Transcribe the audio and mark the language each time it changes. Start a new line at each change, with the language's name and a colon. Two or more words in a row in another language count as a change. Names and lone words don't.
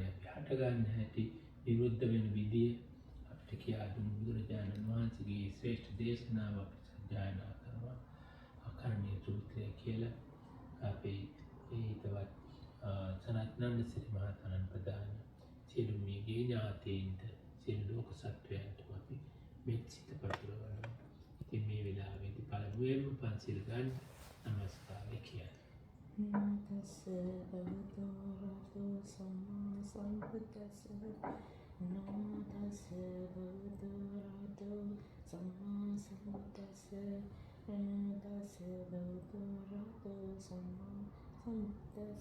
Sinhala: අපි හටගන්න හැටි විරුද්ධ වෙන විදිය අපිට කියා දුන් බුදුරජාණන් වහන්සේගේ ශ්‍රේෂ්ඨ දේශනාව අපි සජ්ජායනා කරනවා අකරණීය සූත්‍රය කියලා අපේ ඒ හිතවත් සනත් නන්දසිරි මහතාණන් ප්‍රදාන සියලු මේ ඥාතීන්ට සියලු ලෝක සත්වයන්ට අපි මෙත් සිත පතුරවනවා. ඉතින් මේ වෙලාවේදී පළමුවෙන්ම පන්සිල් ගන්න නමස්කාරය කියන්න.
Pali: තස්ස භගවතු වරහතෝ සම්මා සම්බුද්දස්ස නමෝ තස්ස භගවතු වරහතෝ සම්මා සම්බුද්දස්ස නමෝ තස්ස භගවතු වරහතෝ සම්මා සම්බුද්දස්ස